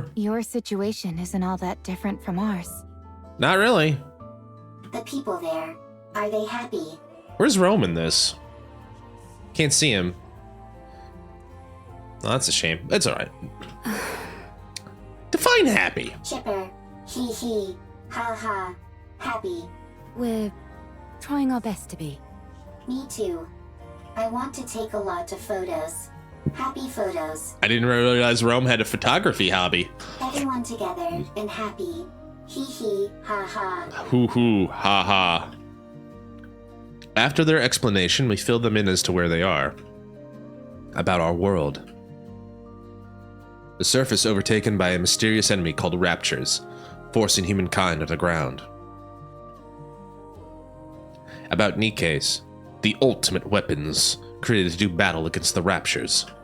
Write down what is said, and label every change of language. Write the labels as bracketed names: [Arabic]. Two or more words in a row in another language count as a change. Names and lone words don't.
[English] Your situation isn't all that different from ours. Not really. The people there, are they happy? Where's Rome in this? Can't see him. Oh, that's a shame. It's alright. Define happy. Chipper, hee, ha ha, happy. We're trying our best to be. Me too. I want to take a lot of photos. Happy photos. I didn't realize Rome had a photography hobby. Everyone together and happy. Hee hee, ha ha. Hoo hoo, ha ha. After their explanation, we fill them in as to where they are. About our world. The surface overtaken by a mysterious enemy called Raptures, forcing humankind underground. About NIKKEs, the ultimate weapons created to do battle against the Raptures.